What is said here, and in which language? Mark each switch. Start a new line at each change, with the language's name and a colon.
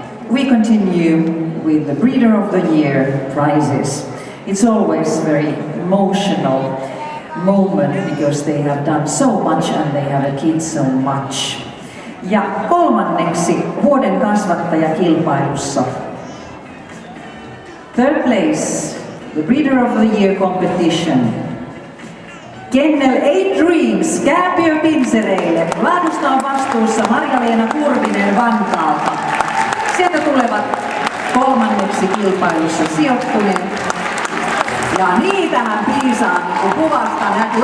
English: We continue with the Breeder of the Year prizes. It's always a very emotional moment because they have done so much and they have achieved so much.
Finnish: Ja kolmanneksi vuoden kasvattajakilpailussa.
English: Third place, the Breeder of the Year competition.
Finnish: Kennel 8 Dreams kääpiöpinsereille. Laadusta on vastuussa Marja-Leena Kurvinen Vantaalta. Sieltä tulevat kolmanneksi kilpailussa sijoittuneet. Ja niitähän piisaa, kun kuvasta näkyy.